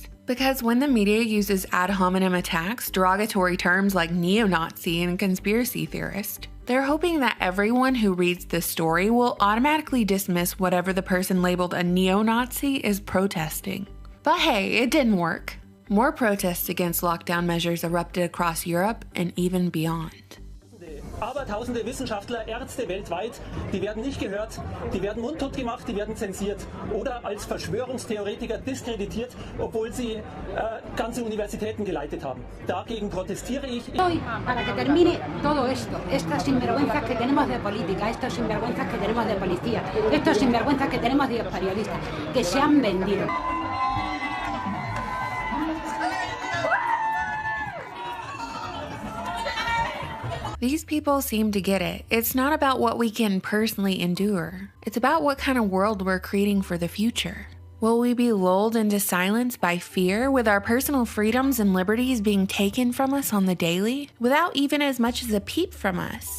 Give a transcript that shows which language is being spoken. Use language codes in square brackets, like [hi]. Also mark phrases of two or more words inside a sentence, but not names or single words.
[en] Because when the media uses ad hominem attacks, derogatory terms like neo-Nazi and conspiracy theorist, they're hoping that everyone who reads this story will automatically dismiss whatever the person labeled a neo-Nazi is protesting. But hey, it didn't work. More protests against lockdown measures erupted across Europe and even beyond. [de] Abertausende Wissenschaftler, Ärzte weltweit, die werden nicht gehört, die werden mundtot gemacht, die werden zensiert oder als Verschwörungstheoretiker diskreditiert, obwohl sie ganze Universitäten geleitet haben. Dagegen protestiere ich. [es] Hoy, para que termine todo esto, estas sinvergüenzas que tenemos de política, estos sinvergüenzas que tenemos de policía, estos sinvergüenzas que tenemos de periodistas, que se han vendido. [en] These people seem to get it. It's not about what we can personally endure. It's about what kind of world we're creating for the future. Will we be lulled into silence by fear, with our personal freedoms and liberties being taken from us on the daily, without even as much as a peep from us?